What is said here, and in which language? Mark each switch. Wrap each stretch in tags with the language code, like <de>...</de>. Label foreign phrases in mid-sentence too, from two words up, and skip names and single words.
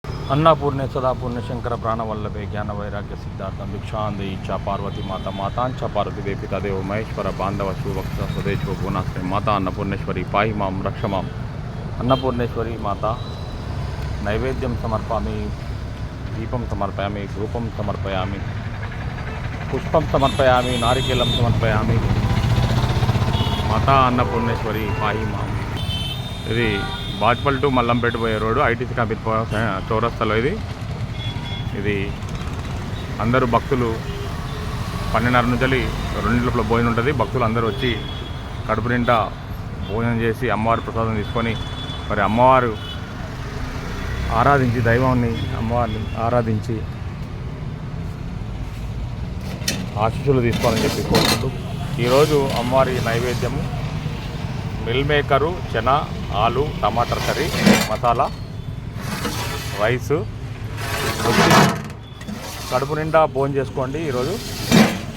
<sa>अन्नपूर्णे सदापूर्णे शंकर प्राणवल्लभे ज्ञानवैराग्य सिद्धार्थं भिक्षान्देहि इच्छा पार्वती माता मातांच पार्वती पिता देव महेश्वर बांधव शिवभक्त स्वदेशो गुणाश्रय माता अन्नपूर्णेश्वरी पाहि मां रक्ष मां अन्नपूर्णेश्वरी माता नैवेद्यं समर्पयामि दीपं समर्पयामि धूपं समर्पयामि पुष्पं समर्पयामि नारिकेलं समर्पयामि माता अन्नपूर्णेश्वरी पाहि मां।</sa> <te>ఇది బాజ్పల్ టు మల్లంపేట పోయే రోడ్డు ఐటీసీ కంపెనీ చౌరస్తాలో ఇది అందరూ భక్తులు 12:30 నుంచి 2 లోపల భోజనం ఉంటుంది. భక్తులు అందరూ వచ్చి కడుపు నిండా భోజనం చేసి అమ్మవారి ప్రసాదం తీసుకొని మరి అమ్మవారు ఆరాధించి దైవాన్ని అమ్మవారిని ఆరాధించి ఆశీస్సులు తీసుకోవాలని చెప్పి కోరుకుంటూ ఈరోజు అమ్మవారి నైవేద్యము మిల్ మేకరు చెనా ఆలు టమాటర్ కర్రీ మసాలా రైసు కడుపు నిండా భోజనం చేసుకోండి ఈరోజు.</te>